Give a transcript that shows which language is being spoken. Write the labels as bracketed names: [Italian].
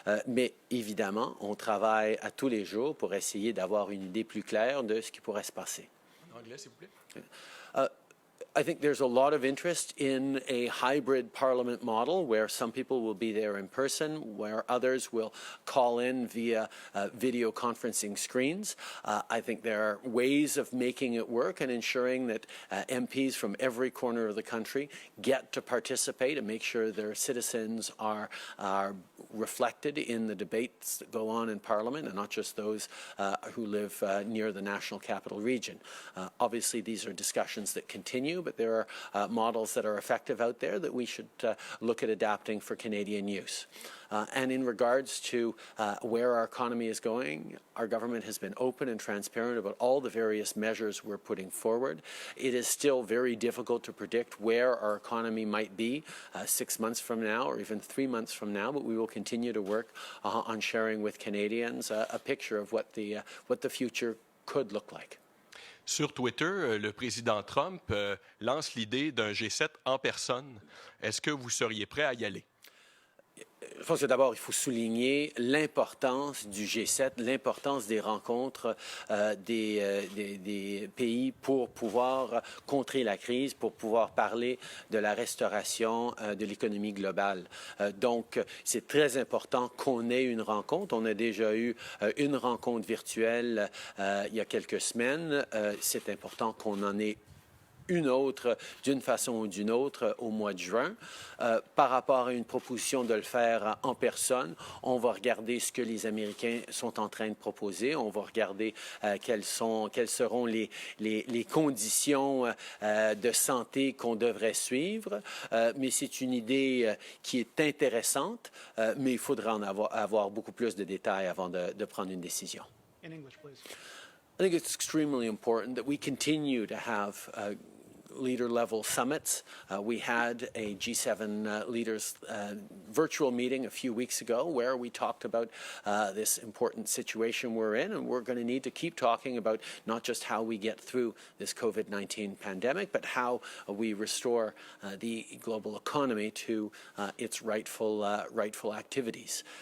[French] Mais évidemment, on travaille à tous les jours pour essayer d'avoir une idée plus claire de ce qui pourrait se passer. En anglais, s'il vous plaît. [English] I think there's a lot of interest in a hybrid parliament model where some people will be there in person, where others will call in via video conferencing screens. I think there are ways of making it work and ensuring that MPs from every corner of the country get to participate and make sure their citizens are reflected in the debates that go on in Parliament and not just those who live near the National Capital Region. Obviously, these are discussions that continue, but there are models that are effective out there that we should look at adapting for Canadian use. And in regards to where our economy is going, our government has been open and transparent about all the various measures we're putting forward. It is still very difficult to predict where our economy might be 6 months from now or even 3 months from now, but we will continue to work on sharing with Canadians a picture of what the future could look like. [French] Sur Twitter, le président Trump lance l'idée d'un G7 en personne. Est-ce que vous seriez prêt à y aller? Je pense que d'abord, il faut souligner l'importance du G7, l'importance des rencontres des pays pour pouvoir contrer la crise, pour pouvoir parler de la restauration de l'économie globale. Donc, c'est très important qu'on ait une rencontre. On a déjà eu une rencontre virtuelle il y a quelques semaines. C'est important qu'on en ait une autre d'une façon ou d'une autre au mois de juin. Par rapport à une proposition de le faire en personne, on va regarder ce que les Américains sont en train de proposer. On va regarder quelles seront les conditions de santé qu'on devrait suivre. Mais c'est une idée qui est intéressante, mais il faudra en avoir beaucoup plus de détails avant de prendre une décision. [English] In English, please. I think it's extremely important that we continue to have leader-level summits. We had a G7 leaders virtual meeting a few weeks ago where we talked about this important situation we're in, and we're going to need to keep talking about not just how we get through this COVID-19 pandemic, but how we restore the global economy to its rightful activities.